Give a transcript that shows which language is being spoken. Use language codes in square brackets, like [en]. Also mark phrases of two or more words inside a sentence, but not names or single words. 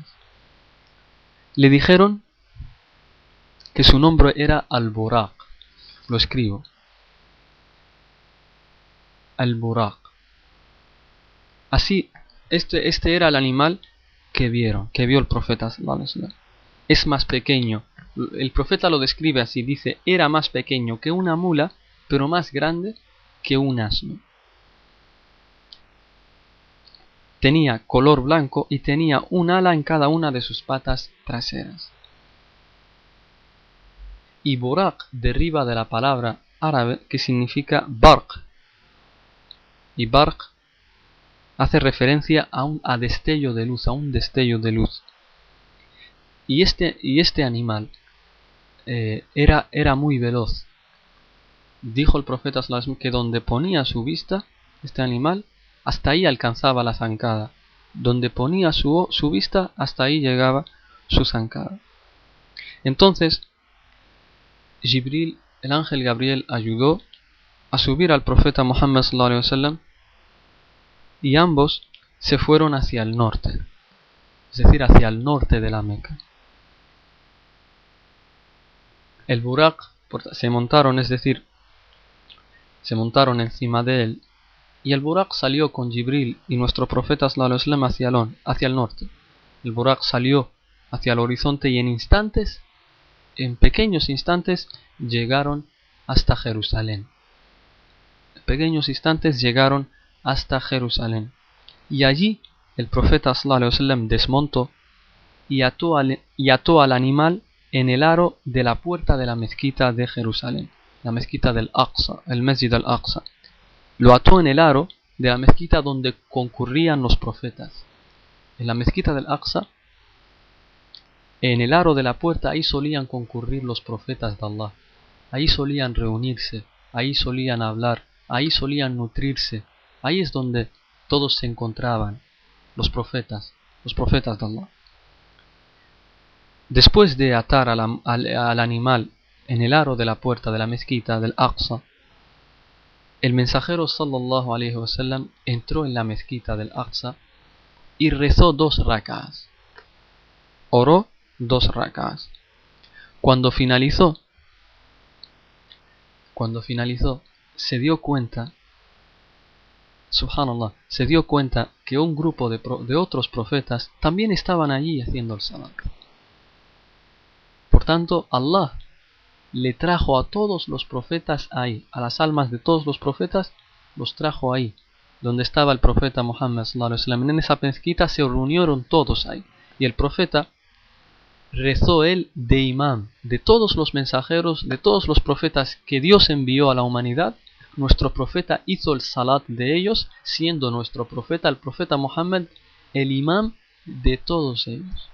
[es] Le dijeron que su nombre era Al-Buraq. Lo escribo. Al-Buraq. Así, este era el animal que vio el profeta [ar] صلى الله عليه وسلم. [es] Es más pequeño. El profeta lo describe así, dice, era más pequeño que una mula, pero más grande que un asno. Tenía color blanco y tenía un ala en cada una de sus patas traseras. Y Buraq deriva de la palabra árabe que significa barq. Y barq hace referencia a destello de luz, a un destello de luz. Y este animal era muy veloz. Dijo el profeta [ar] صلى الله عليه وسلم [es] que donde ponía su vista, este animal, hasta ahí alcanzaba la zancada. Donde ponía su vista, hasta ahí llegaba su zancada. Entonces, Jibril, el ángel Gabriel, ayudó a subir al profeta Muhammad [ar] صلى الله عليه وسلم [es] y ambos se fueron hacia el norte, es decir, hacia el norte de la Meca. El Buraq se montaron, es decir, se montaron encima de él, y el Buraq salió con Jibril y nuestro profeta [ar] صلى الله عليه وسلم [es] hacia el norte. El Buraq salió hacia el horizonte y en pequeños instantes, llegaron hasta Jerusalén. En pequeños instantes llegaron hasta Jerusalén. Y allí el profeta [ar] صلى الله عليه وسلم [es] desmontó y ató al animal en el aro de la puerta de la mezquita de Jerusalén, la mezquita del Aqsa, el Masjid al-Aqsa. Lo ató en el aro de la mezquita donde concurrían los profetas. En la mezquita del Aqsa, en el aro de la puerta, ahí solían concurrir los profetas de Allah. Ahí solían reunirse, ahí solían hablar, ahí solían nutrirse. Ahí es donde todos se encontraban, los profetas de Allah. Después de atar al animal en el aro de la puerta de la mezquita del Aqsa, el mensajero [ar] صلى الله عليه وسلم [es] entró en la mezquita del Aqsa y rezó 2 rak'as. Oró 2 rak'as. Cuando finalizó, se dio cuenta, subhanallah, se dio cuenta que un grupo de otros profetas también estaban allí haciendo el salat. Por tanto, Allah le trajo a todos los profetas ahí, a las almas de todos los profetas, los trajo ahí, donde estaba el profeta Muhammad [ar] صلى الله عليه وسلم. [es] En esa mezquita se reunieron todos ahí, y el profeta rezó él de imam, de todos los mensajeros, de todos los profetas que Dios envió a la humanidad. Nuestro profeta hizo el salat de ellos, siendo nuestro profeta, el profeta Muhammad, el imam de todos ellos.